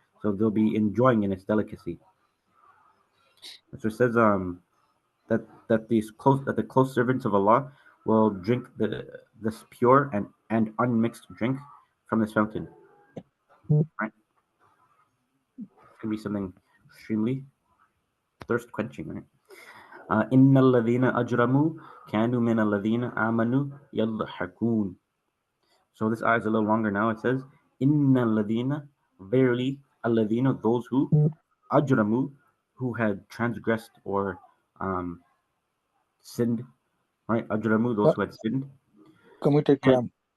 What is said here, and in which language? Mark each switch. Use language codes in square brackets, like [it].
[en] So they'll be enjoying in its delicacy. So it says that the close servants of Allah will drink this pure and unmixed drink from this fountain. Right? It's gonna be something extremely thirst quenching, right? [ar] إن الذين أجرموا كانوا من الذين آمنوا يضحكون. [en] So this ayah is a little longer now. It says, Inna ladina, verily, alladina, those who, ajramu, who had transgressed or um, sinned, right? Ajramu, those Uh, who had sinned. committed And, crime.